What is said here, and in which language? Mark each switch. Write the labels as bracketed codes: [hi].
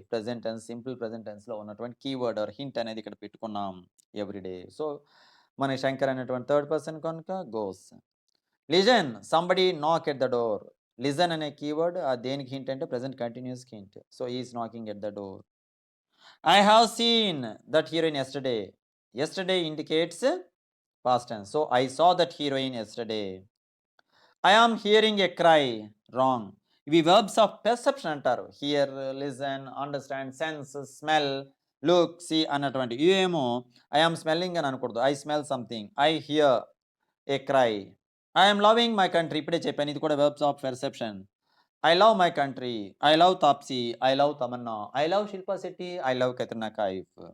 [te] Present tense, simple present టెన్స్లో ఉన్నటువంటి keyword are hint అనేది ఇక్కడ పెట్టుకున్నాం, ఎవ్రీడే. సో మన శంకర్ అనేటువంటి థర్డ్ పర్సన్ కనుక గోస్. [en] Listen, somebody knock at the door. [te] లిజన్ అనే కీవర్డ్ దేనికి హింట్ అంటే present continuous hint. [en] So is knocking at the door. I have seen that heroine yesterday. Yesterday indicates past tense. So I saw that heroine yesterday. I am hearing a cry. Wrong. [te] ఇవి verbs of perception అంటారు. Here, listen, understand, sense, smell, look, see అన్నటువంటి ఇవేమో I am smelling అని అనకూడదు. [en] I smell something. I hear a cry. I am loving my country. [te] ఇప్పుడే చెప్పాను, ఇది కూడా verbs of perception. [en] I love my country. I love Taapsee. I love Tamanna. I love Shilpa Shetty. I love Katrina Kaif.